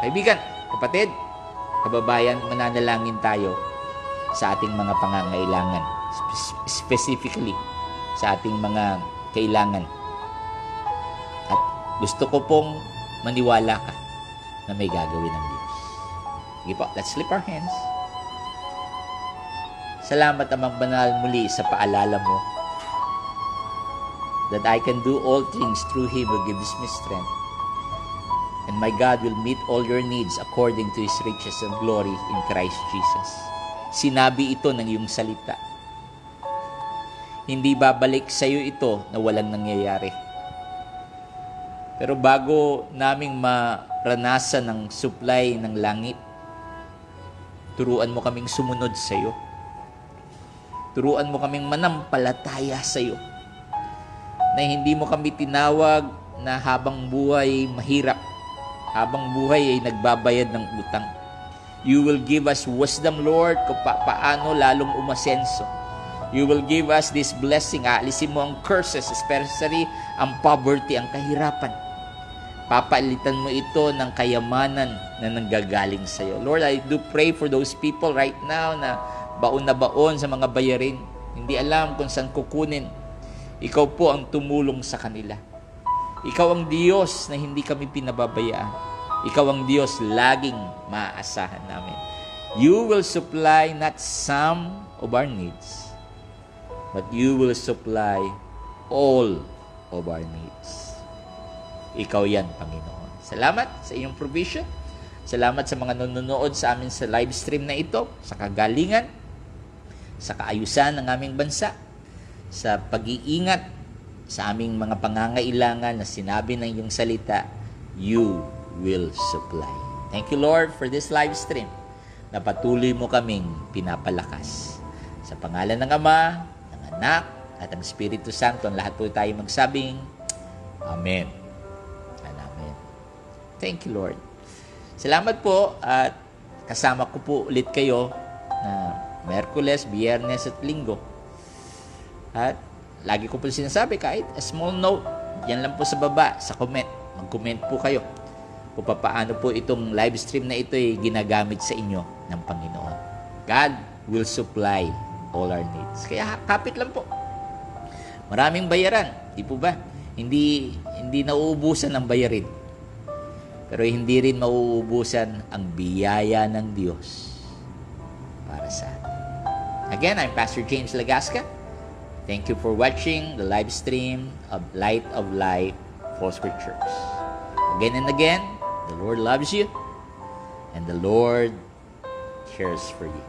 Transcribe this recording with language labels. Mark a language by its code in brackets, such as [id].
[tl] Kaibigan, kapatid, kababayan, mananalangin tayo sa ating mga pangangailangan. Specifically, sa ating mga kailangan. At gusto ko pong maniwala ka na may gagawin ng Diyos. Sige po, [en] let's lift our hands. [tl] Salamat, Amang Banal, muli sa paalala mo [en] that I can do all things through Him who gives me strength. And my God will meet all your needs according to His riches and glory in Christ Jesus. [tl] Sinabi ito ng iyong salita. Hindi babalik sa iyo ito na walang nangyayari. Pero bago naming maranasan ng supply ng langit, turuan mo kaming sumunod sa iyo. Turuan mo kaming manampalataya sa iyo. Na hindi mo kami tinawag na habang buhay mahirap, habang buhay ay nagbabayad ng utang. [en] You will give us wisdom, Lord, [tl] kung paano lalong umasenso. [en] You will give us this blessing. [tl] Aalisin mo ang [en] curses, especially ang poverty, [tl] ang kahirapan. papalitan mo ito ng kayamanan na nanggagaling sa iyo. [en] Lord, I do pray for those people right now [tl] na baon sa mga bayarin. Hindi alam kung saan kukunin. Ikaw po ang tumulong sa kanila. Ikaw ang Diyos na hindi kami pinababayaan. Ikaw ang Diyos laging maaasahan namin. [en] You will supply not some of our needs, but you will supply all of our needs. [tl] Ikaw yan, Panginoon. Salamat sa iyong provision. Salamat sa mga nanonood sa amin sa live stream na ito, sa kagalingan, sa kaayusan ng aming bansa, sa pag-iingat, sa aming mga pangangailangan na sinabi ng iyong salita, [en] you will supply. Thank you, Lord, for this live stream [tl] na patuloy mo kaming pinapalakas. Sa pangalan ng Ama, ng Anak, at ang Espiritu Santo, ang lahat po tayo magsabing, Amen. [en] And Amen. Thank you, Lord. [tl] Salamat po at kasama ko po ulit kayo na Merkules, Biyernes at Linggo. At lagi ko po sinasabi, kahit [en] a small note, [tl] yan lang po sa baba, sa comment. Mag-comment po kayo kung paano po itong live stream na ito ay ginagamit sa inyo ng Panginoon. [en] God will supply all our needs. [tl] Kaya kapit lang po. Maraming bayaran, di po ba? Hindi nauubusan ang bayarin. Pero hindi rin mauubusan ang biyaya ng Diyos para sa atin. [en] Again, I'm Pastor James Lagasca. Thank you for watching the live stream of Light of Life Foursquare Church. Again and again, the Lord loves you and the Lord cares for you.